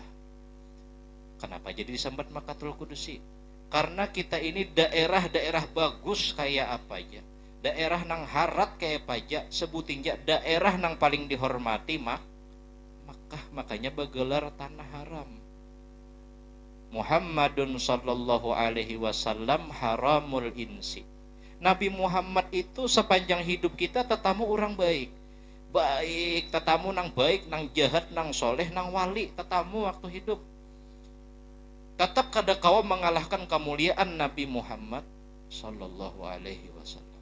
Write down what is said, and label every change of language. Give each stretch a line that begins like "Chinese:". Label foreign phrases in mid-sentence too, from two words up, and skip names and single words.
Banjar: Kenapa jadi disambat Makkatul Qudsi? Karena kita ini daerah-daerah bagus kayak apa aja. Daerah nang harat kayak apa aja, sebutin aja daerah nang paling dihormati Makkah, makanya bergelar tanah haram.
Arabic: محمد صلى الله عليه وسلم حرم الإنس.
Banjar: Nabi Muhammad itu sepanjang hidup kita tetamu orang baik. Baik, tetamu nang baik, nang jahat, nang soleh, nang wali, tetamu waktu hidup. Tetap kada kau mengalahkan kemuliaan Nabi Muhammad
Arabic: صلى الله عليه وسلم.